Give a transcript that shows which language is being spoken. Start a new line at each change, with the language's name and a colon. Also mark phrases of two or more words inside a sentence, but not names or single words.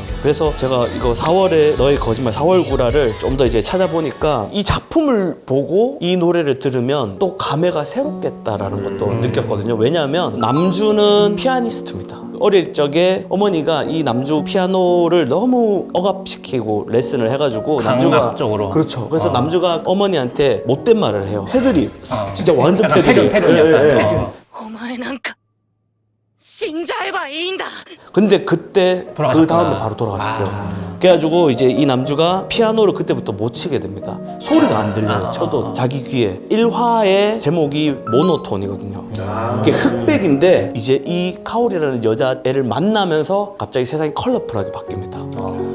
Korean: 그래서 제가 이거 4월에 너의 거짓말, 4월구라를 좀 더 이제 찾아보니까 이 작품을 보고 이 노래를 들으면 또 감회가 새롭겠다라는 것도 느꼈거든요. 왜냐하면 남주는 피아니스트입니다. 어릴 적에 어머니가 이 남주 피아노를 너무 억압시키고 레슨을 해가지고 강압적으로. 그렇죠. 그래서 남주가 어머니한테 못된 말을 해요. 패드립. 진짜 완전 약간 패드립. 패드립 약간. 예, 예.
Japanese: お前なんか死んじゃえばいいんだ
Korean: 근데 그때 그 돌아가셨구나. 다음에 바로 돌아가셨어요. 그래가지고 이제 이 남주가 피아노를 그때부터 못 치게 됩니다. 소리가 안 들려요. 쳐도 자기 귀에. 1화의 제목이 모노톤이거든요. 이게 흑백인데 이제 이 카오리라는 여자애를 만나면서 갑자기 세상이 컬러풀하게 바뀝니다.